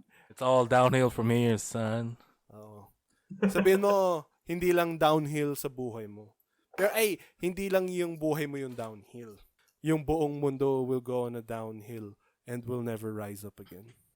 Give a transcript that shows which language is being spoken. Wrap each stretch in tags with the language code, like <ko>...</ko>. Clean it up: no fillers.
<en>It's all downhill from here, son.</en> <tl>Oo. Sabihin mo, hindi lang downhill sa buhay mo. Pero hindi lang yung buhay mo yung downhill. Yung buong mundo</tl> <en>will go on a downhill and will never rise up again.</en>